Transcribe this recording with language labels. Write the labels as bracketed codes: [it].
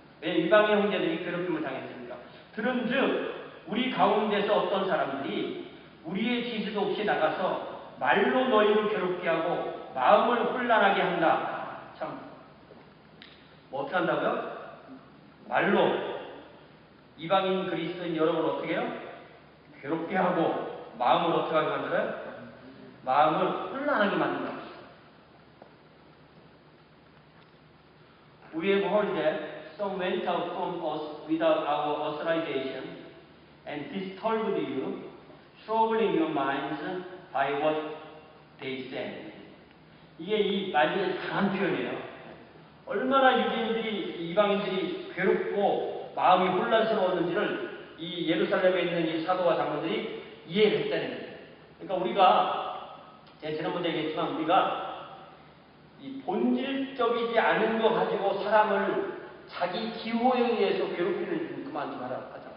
[ko] 왜 이방인 형제들이 괴롭힘을 당했습니까? 들은즉 우리 가운데서 어떤 사람들이 우리의 지시도 없이 나가서 말로 너희를 괴롭게 하고 마음을 혼란하게 한다. 참, 뭐 어떻게 한다고요? 말로 이방인 그리스도인 여러분을 어떻게 해요? 괴롭게 하고 마음을 어떻게 하게 만들어요? 마음을 혼란하게 만든다. [en] We have heard that some went out from us without our authorization and disturbed you, troubling your minds by what they said. [ko] 이게 이 말들의 강한 표현이에요. 얼마나 유대인들이 이방인들이 괴롭고 마음이 혼란스러웠는지를 이 예루살렘에 있는 이 사도와 장로들이 이해를 했다는 거예요. 그러니까 우리가 제가 지난번에 얘기했지만 우리가 이 본질적이지 않은 거 가지고 사람을 자기 기호에 의해서 괴롭히는 좀 그만 좀 하자.